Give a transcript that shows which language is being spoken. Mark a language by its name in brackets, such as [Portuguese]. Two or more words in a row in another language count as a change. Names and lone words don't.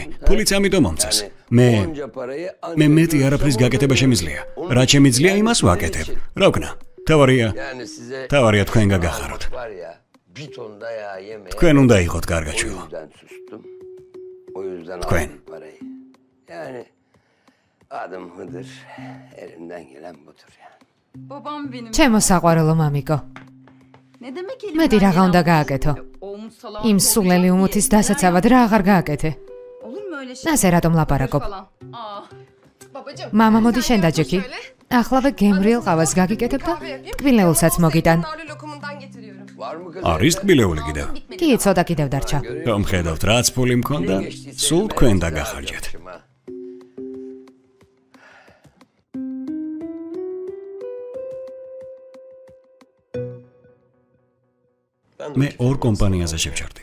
[Georgian] ფულიც ამიტომ მომწეს. მე მეტი არაფრის გაკეთება შემიძლია. რა შემიძლია იმას ვაკეთებ. რა ვქნა? თავარია თქვენ გაგახაროთ. თქვენ უნდა იყოთ კარგაჩვილო. თქვენ. [Turkish] Adam Hıdır elimden gelen budur yani. Babam benim. [Georgian] ჩემო საყვარელო მამიკო. [Turkish] Ne demek [Georgian] მეტი რაღა უნდა გააკეთო. იმ სულელი უმუთის დასაცავად რა აღარ გააკეთე. [Turkish] Olur mu öyle şey? [Georgian] ნასე რატომ ლაპარაკობ? [Turkish] Falan. Babacığım. [Georgian] მამა მოდი შენ დაჯექი. ახლავე გემრიელ ყავას გაგიკეთებ და ტკბილეულსაც მოგიტან. არის ტკბილეული კიდევ? კი, ცოტა კიდევ დარჩა. გამხედავთ რაც ფული მქონდა, სულ თქვენ დაგახარჯეთ. მე ორ კომპანიაზე შევჩერდი.